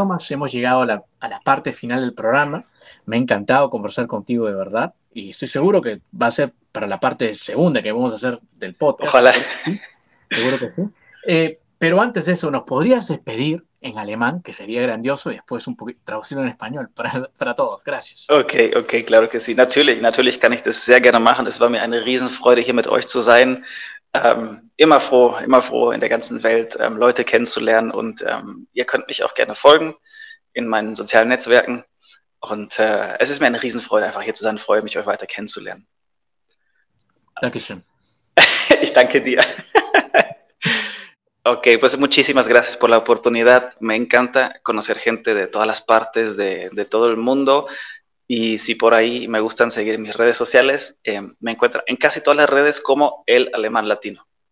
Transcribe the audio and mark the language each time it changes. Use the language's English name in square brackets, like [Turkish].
[Spanish] Tomás, hemos llegado a la parte final del programa. Me ha encantado conversar contigo, de verdad. Y estoy seguro que va a ser para la parte segunda que vamos a hacer del podcast. Ojalá. Seguro que sí. Pero antes de eso, ¿nos podrías despedir en alemán, que sería grandioso, y después un poquito traducirlo en español para todos? Gracias. Okay, claro que sí. [German] Natürlich kann ich das sehr gerne machen. Es war mir eine Riesenfreude, hier mit euch zu sein. Immer froh in der ganzen Welt Leute kennenzulernen und ihr könnt mich auch gerne folgen in meinen sozialen Netzwerken. Und es ist mir eine Riesenfreude, einfach hier zu sein. Freue mich, euch weiter kennenzulernen. Dankeschön. Ich danke dir. [Spanish] Ok, pues muchísimas gracias por la oportunidad. Me encanta conocer gente de todas las partes de todo el mundo. Y si por ahí me gustan seguir mis redes sociales, me encuentran en casi todas las redes como El Alemán Latino.